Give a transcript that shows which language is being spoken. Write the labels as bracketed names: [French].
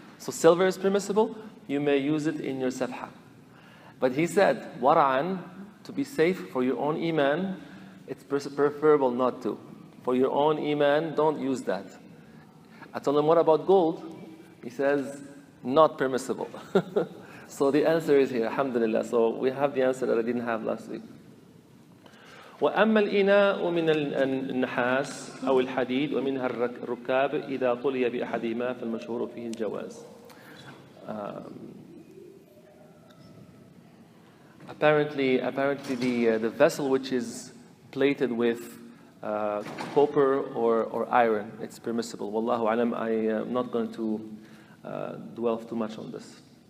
[English] So silver is permissible, you may use it in your safha. But he said, wara'an, to be safe for your own iman, it's preferable not to. For your own iman, don't use that. I told him, what about gold? He says, not permissible. So the answer is here, alhamdulillah. So we have the answer that I didn't have last week. [Arabic] وأما الإناء من النحاس أو الحديد ومنها الركاب إذا طلي بأحدهما فالمشهور فيه الجواز. [English] Apparently the vessel which is plated with copper or iron, it's permissible. Wallahu alam, I am not going to dwell too much on this.